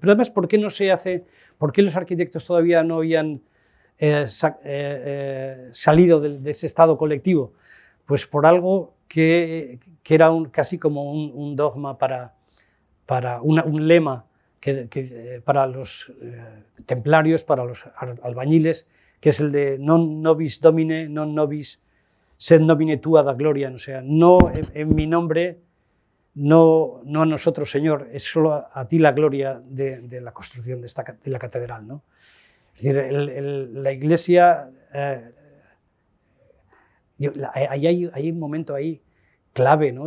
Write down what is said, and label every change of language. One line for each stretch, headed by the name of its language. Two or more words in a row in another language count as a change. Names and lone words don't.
Spanish: Pero además, ¿por qué no se hace? ¿Por qué los arquitectos todavía no habían salido de ese estado colectivo? Pues por algo que era casi como un dogma, un lema para los templarios, para los albañiles, que es el de
Latin: non nobis domine, non nobis sed nomine tua da gloria,
Spanish: o sea, no en mi nombre, no a nosotros, Señor, es solo a ti la gloria de la construcción de la catedral, ¿no? Es decir, la Iglesia, hay un momento ahí clave, ¿no?